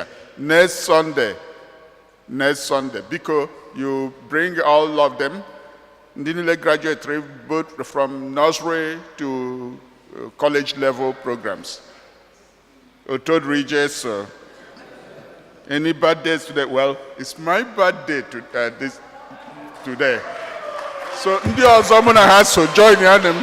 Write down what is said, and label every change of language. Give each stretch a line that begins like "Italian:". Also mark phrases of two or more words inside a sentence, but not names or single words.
English: Next Sunday, because you bring all of them, they graduate both from nursery to college level programs. Todd Regis, any birthdays today? Well, it's my birthday today.
Igbo: So ndị ọzọ mụ na ha so join ya them.